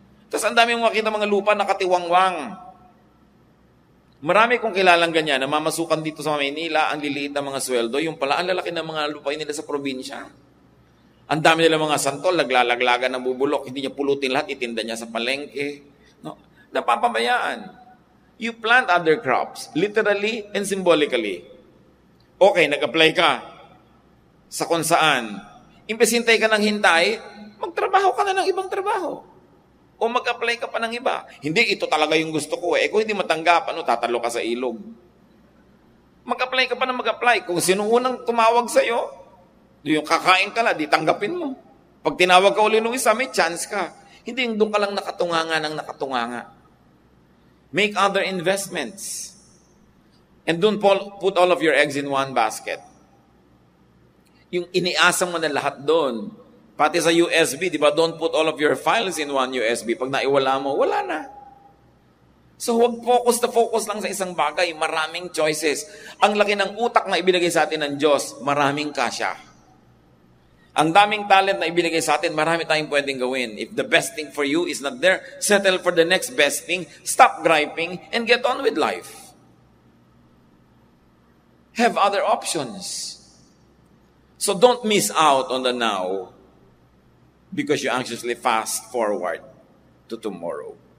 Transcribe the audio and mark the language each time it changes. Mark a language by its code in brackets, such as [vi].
[tl] Tapos ang daming makita mga lupa nakatiwangwang. Marami kong kilalang ganyan, namamasukan dito sa Maynila, ang liliit na mga sweldo, yung pala ang lalaki ng mga lupain nila sa probinsya. Ang dami nila mga santol, naglalaglagan ng bubulok, hindi niya pulutin lahat, itinda niya sa palengke. No? Napapabayaan. [en] You plant other crops, literally and symbolically. [tl] Okay, nag-apply ka sa kung saan. Imbes hintay ka ng hintay, magtrabaho ka na ng ibang trabaho. O mag-apply ka pa ng iba. Hindi, ito talaga yung gusto ko eh. Kung hindi matanggap, tatalo ka sa ilog. Mag-apply ka pa na mag-apply. Kung sino unang tumawag sa'yo, yung kakain ka lang, di tanggapin mo. Pag tinawag ka uli nung isa, may chance ka. Hindi yung doon ka lang nakatunganga ng nakatunganga. [en] Make other investments. And don't put all of your eggs in one basket. [tl] Yung iniasang mo na lahat doon, pati sa USB, di ba? [en] Don't put all of your files in one USB. [tl] Pag naiwala mo, wala na. So, huwag focus lang sa isang bagay. Maraming choices. Ang laki ng utak na ibinigay sa atin ng Diyos, maraming kasya. Ang daming talent na ibinigay sa atin, marami tayong pwedeng gawin. [en] If the best thing for you is not there, settle for the next best thing, stop griping, and get on with life. have other options. So don't miss out on the now because you anxiously fast forward to tomorrow.